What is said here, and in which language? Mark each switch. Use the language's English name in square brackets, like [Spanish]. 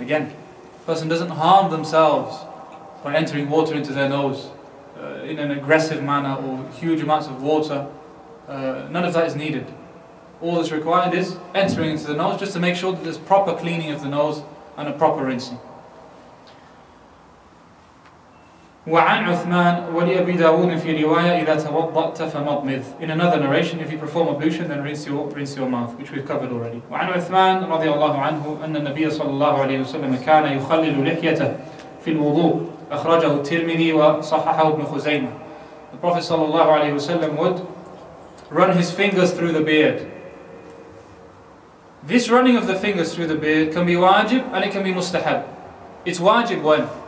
[English] Again, a person doesn't harm themselves by entering water into their nose in an aggressive manner or huge amounts of water. None of that is needed. All that's required is entering into the nose just to make sure that there's proper cleaning of the nose and a proper rinsing. [Arabic] وعن عثمان ولأبي داود في رواية إذا توضأت فمضمض. [English] In another narration, if you perform ablution, then rinse your mouth, which we've covered already. [Arabic] وعن عثمان رضي الله عنه أن النبي صلى الله عليه وسلم كان يخلل لحيته في الوضوء أخرجه الترمذي وصححه ابن خزيمة. [English] The Prophet ﷺ would run his fingers through the beard. This running of the fingers through the beard can be wajib and it can be mustahab. It's wajib when?